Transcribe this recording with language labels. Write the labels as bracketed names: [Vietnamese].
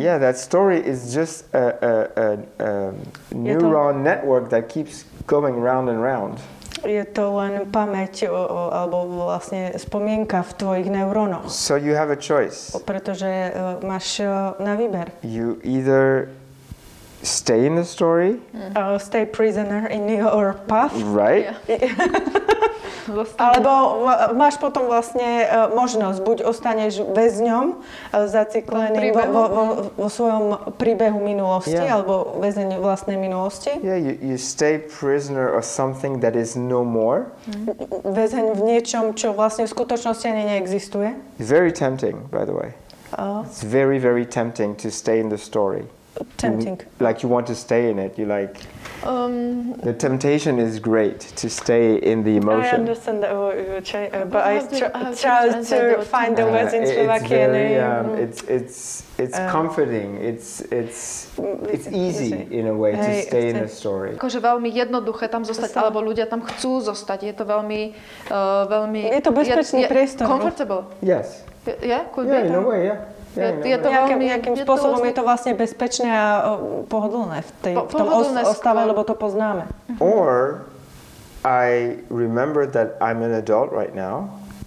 [English] Yeah, that story is just a neuron network that keeps going round and round. [Slovak] Je to len pamäť alebo vlastne spomienka v tvojich neurónoch. [English] So you have a choice. [Slovak] Pretože máš na výber. [English] You either stay in the story, stay prisoner in your path, right? [Slovak] Alebo máš potom vlastne možnosť, buď ostaneš väzňom zaciklený vo svojom príbehu minulosti, alebo väzeň vlastnej minulosti. [English] Yeah, you stay prisoner of something that is no more. [Slovak] Väzeň v niečom, čo vlastne v skutočnosti ani neexistuje. [English] It's very tempting, by the way. It's very, very tempting to stay in the story. Tempting. Like you want to stay in it. You like. The temptation is great to stay in the emotion. I understand that, but I try to find the words in Slovakian. It's comforting. It's easy in a way to stay in a story. [Slovak] Akože veľmi jednoduché tam zostať, alebo ľudia tam chcú zostať. Je to veľmi. Je to bezpečný priestor. [English] Comfortable. Yes. Yeah, could be. Yeah, in a way, yeah. [Slovak] Nejakým spôsobom je to vlastne bezpečné a pohodlné v tom ostave, lebo to poznáme. [English] Or I remember that I'm an adult right now.